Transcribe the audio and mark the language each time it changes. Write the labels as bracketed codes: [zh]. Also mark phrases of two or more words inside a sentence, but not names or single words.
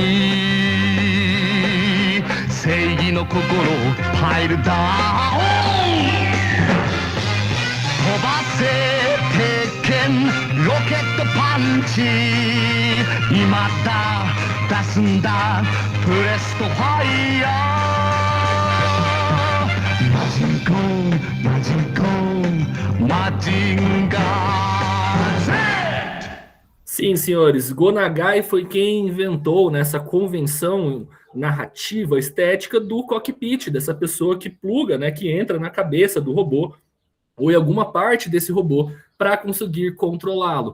[ja] に正義の心をパイルダウン飛ばせ鉄拳ロケットパンチ今だ出すんだプレストファイヤーマジンコンマジンコンマジンガー Z! [pt] Sim, senhores, Go Nagai foi quem inventou nessa convenção narrativa estética do cockpit, dessa pessoa que pluga, né, que entra na cabeça do robô ou em alguma parte desse robô para conseguir controlá-lo.